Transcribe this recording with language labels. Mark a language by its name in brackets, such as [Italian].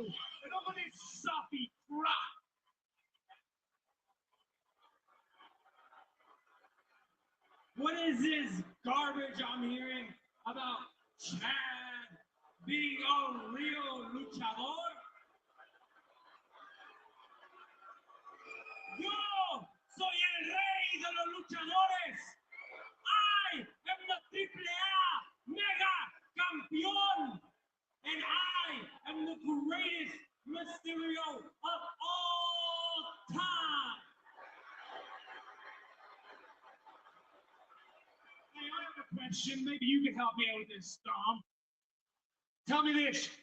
[English] Enough of this soppy crap. What is this garbage I'm hearing about Chad being a real luchador? [Spanish] Yo soy el rey de los luchadores. [English] I am the Triple A Mega Campeón. And I am the greatest Mysterio of all time. Hey, I have a question. Maybe you can help me out with this, Dom. Tell me this.